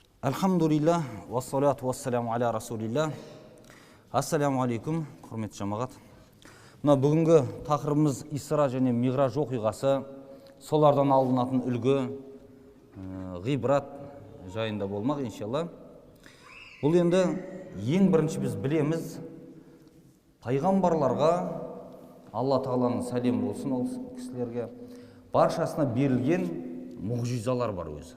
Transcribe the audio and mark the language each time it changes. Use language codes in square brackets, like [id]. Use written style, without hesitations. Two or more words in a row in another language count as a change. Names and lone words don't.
[ar] الحمد لله، والصلاة والسلام على رسول الله. السلام عليكم, [kk] құрметті жамағат. Мына бүгінгі тақырыбымыз Исра және Миғраж оқиғасы, солардан алынатын үлгі, ғибрат жайында болмақ, иншалла. Бұл енді ең бірінші біз білеміз, пайғамбарларға, Алла тағаланың сәлем болсын ол кісілерге, баршасына берілген мұғжизалар бар өзі.